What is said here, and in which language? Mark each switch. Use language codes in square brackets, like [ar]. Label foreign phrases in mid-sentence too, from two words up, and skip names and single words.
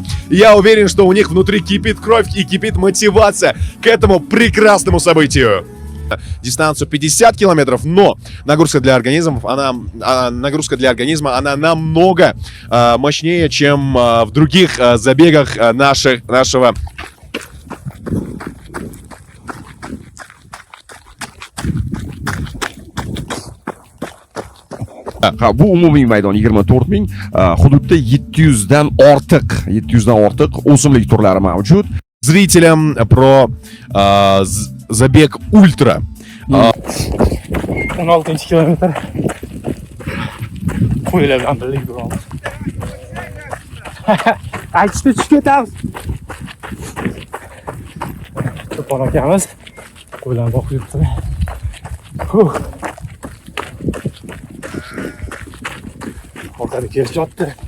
[ru] Я уверен, что у них внутри кипит кровь и кипит мотивация к этому прекрасному событию. Дистанцию 50 километров, но нагрузка для организма, она намного мощнее, чем в других забегах нашего. [uz] Bu umumiy maydon 24,000, hududda 700 dan ortiq o'simlik turlari mavjud. [ru] Зрителям про забег ультра. [uz] 16 kilometr. Qo'ylar bilan birga yuramiz. Aytishda tushib ketamiz. To'pon akamiz qo'ylarni boqib yuribdi. Orqada kelishyapti.